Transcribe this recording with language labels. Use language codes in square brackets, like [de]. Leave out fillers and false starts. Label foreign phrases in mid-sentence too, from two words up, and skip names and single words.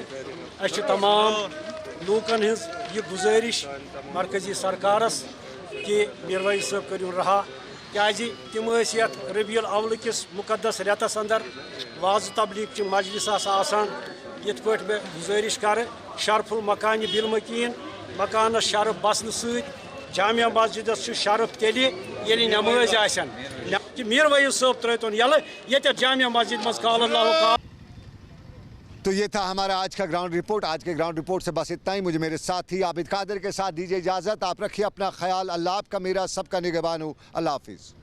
[ks] तमाम लूकन हज ये गुजारिश मरकजी सरकारस कि मीर वाइज सब करू रहा क्या तम ये रबीउल अव्वल किस मुकद्दस रेतस अंदर वाज तबलीग च मजलिस आसान ये पे मे गुजारिश कर [ar] شرف المكان بالمكين [ks] मकानस शरफ बसन सत जामिया मस्जिद शरफ तेल नमाज आसन कि मीर वईस साहब त्रोन ये जामिया मस्जिद मज काल अल्लाह। [hi] तो ये था हमारा आज का [en] ground report. [hi] आज के [en] ground report [hi] से बस इतना ही। मुझे मेरे साथी आबिद कादिर के साथ दीजिए इजाज़त। आप रखिए अपना ख्याल। अल्लाह आपका मेरा सबका निगहबान हो। अल्लाह हाफिज़।